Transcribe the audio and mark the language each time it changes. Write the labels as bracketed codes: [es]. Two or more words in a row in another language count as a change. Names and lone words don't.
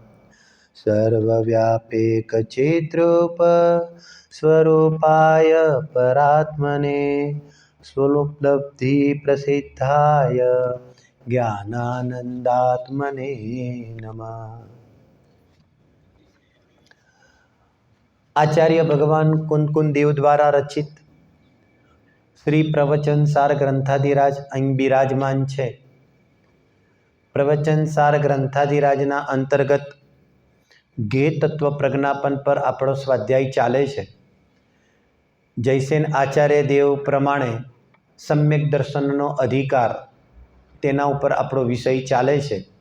[sa] सर्वव्यापेकचिद्रूप स्वरूपाय परात्मने स्वलोकलब्धिप्रसिद्धाय ज्ञानानंदात्मने नमः। [gu] આચાર્ય ભગવાન કુંદ દેવ દ્વારા રચિત શ્રી પ્રવચન સાર ગ્રંથાધિરાજ અહીં બિરાજમાન છે। પ્રવચન સાર ગ્રંથાધિરાજના અંતર્ગત ગે તત્વ પ્રજ્ઞાપન પર આપણો સ્વાધ્યાય ચાલે છે। જયસેન આચાર્ય દેવ પ્રમાણે સમ્યક દર્શનનો અધિકાર તેના ઉપર આપણો વિષય ચાલે છે।